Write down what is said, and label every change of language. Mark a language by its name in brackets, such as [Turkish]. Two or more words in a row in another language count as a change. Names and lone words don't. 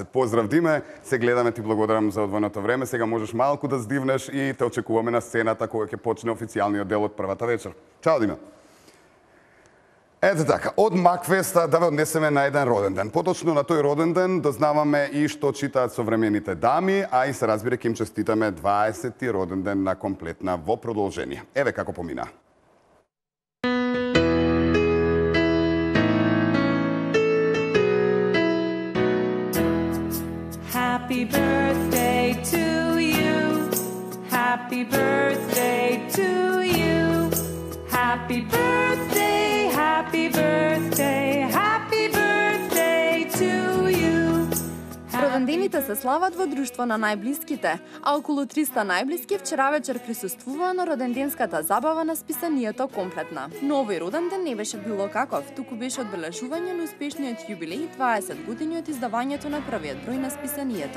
[Macedonian] Поздрав, Диме, се гледаме, ти благодарам за одвоеното време. Сега можеш малку да здивнеш и те очекуваме на сцената кога ќе почне официјалниот дел од првата вечер. Чао, Диме. Ете така, од Макфеста да ве однесеме на еден роден ден. Поточно на тој роден ден дознаваме и што читаат современите дами, а и се разбира ќе им честитаме 20-ти роден ден на Комплетна во продолжение. Еве како помина. [English] Happy birthday to you. Happy birthday to you. Happy birthday, happy birthday, happy birthday to you. [Macedonian] Родендените се слават во друштво на најблиските, а околу 300 најблиски вчера вечер присуствуваа на роденденската забава на списанието Комплетна. Но овој роден ден не беше било каков, туку беше одбележување на успешниот јубилеј 20 години од издавањето на првиот број на списанието.